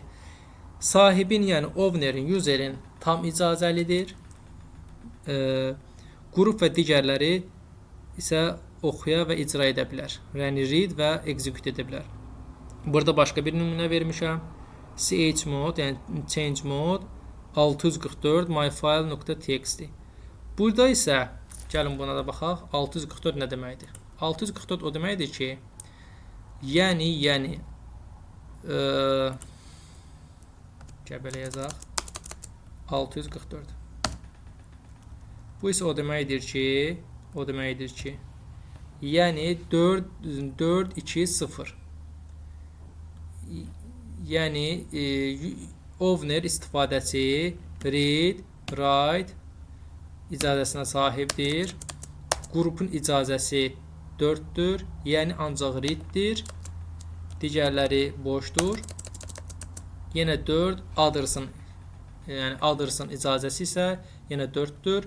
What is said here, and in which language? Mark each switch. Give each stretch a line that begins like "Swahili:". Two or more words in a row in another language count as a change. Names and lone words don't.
Azerbaijani: Sahibin, yəni ownerin, userin tam icazəlidir. Qrup və digərləri isə oxuya və icra edə bilər. Yəni read və execute edə bilər. Burada başqa bir nümunə vermişəm.
English: Chmod, yəni change mode 644 myfile.txt.
Azerbaijani: Burada isə gəlin buna da baxaq. 644 nə deməkdir? 644 o deməkdir ki, yəni qəbələ yazaq 644. Bu isə o deməkdir ki, yəni 4 2 0. Yəni owner istifadəçi
English: read, write
Azerbaijani: icazəsinə sahibdir. Qrupun icazəsi 4-dür, yəni ancaq readdir. Digərləri boşdur. Yenə 4, others'ın icazəsi isə yenə 4-dür.